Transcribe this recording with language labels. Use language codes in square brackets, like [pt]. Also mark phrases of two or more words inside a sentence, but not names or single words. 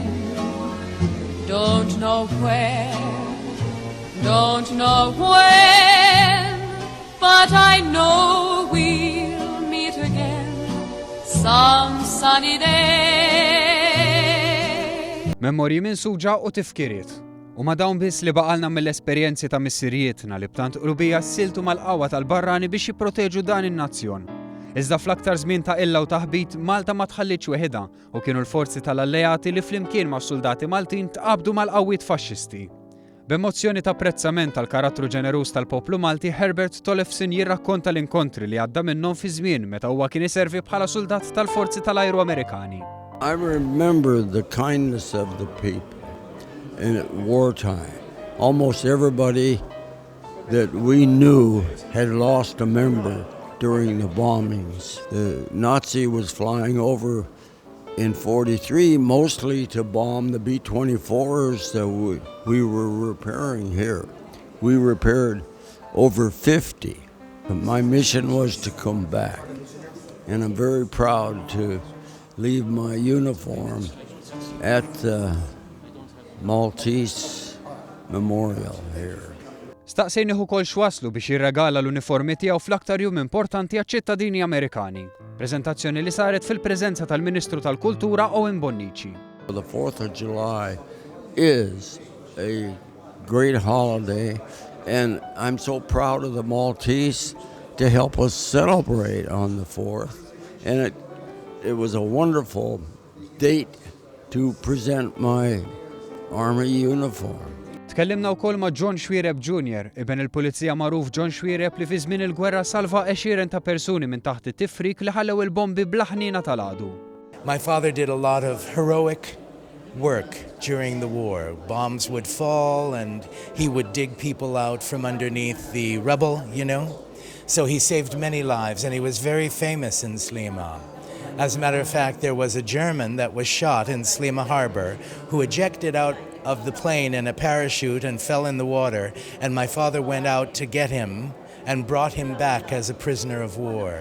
[en] Don't know where, don't know when, but I know we'll meet again some sunny day. [mt] Memorji minsuġa u tifkiriet. U ma dawn biss li baqalna mill-esperjenzi ta' missirietna li b'tant qrubija ssiltu mal-qawwa tal-barrani biex jipproteġu dan in-nazzjon. Iżda fl-aktar żmien ta' illa u taħbit Malta ma tħallitx weħidha u kienu l-forzi tal-alleati li flimkien ma' soldati Maltin tqabdu mal-qawwiet faxxisti. B'emozzjoni ta' apprezzament tal-karattru ġeneruż tal-poplu Malti, Herbert Tollefson jirrakkonta l-inkontri li għadda minnhom fi żmien meta huwa kien iservi bħala soldat tal-forzi tal-ajru Amerikani. [en] I remember the kindness of the people in wartime. Almost everybody that we knew had lost a member during the bombings. The Nazi was flying over in 43 mostly to bomb the B-24s that we were repairing here. We repaired over 50. But my mission was to come back. And I'm very proud to leave my uniform at the Maltese Memorial here. [mt] Staqsejni ukoll x'waslu biex jirregala l-uniformi tiegħu fl-aktar jum importanti għaċ-ċittadini Amerikani. Preżentazzjoni li saret fil-preżenza tal-Ministru tal-Kultura Owen Bonnici. [en] The 4th of July is a great holiday, and I'm so proud of the Maltese to help us celebrate on the 4th. And it was a wonderful date to present my Army uniform. [mt] Tkellimna wkoll ma' John Xwiereb Jr., ibn il-Pulizija magħruf John Xwiereb li fi żmien il-gwerra salva 20 ta' persuni minn taħt it-tifrik li ħallew il-bombi bl-aħnina tal-għadu. [en] My father did a lot of heroic work during the war. Bombs would fall and he would dig people out from underneath the rubble, you know. So he saved many lives and he was very famous in Sliema. As a matter of fact, there was a German that was shot in Sliema Harbor who ejected out of the plane in a parachute and fell in the water, and my father went out to get him and brought him back as a prisoner of war.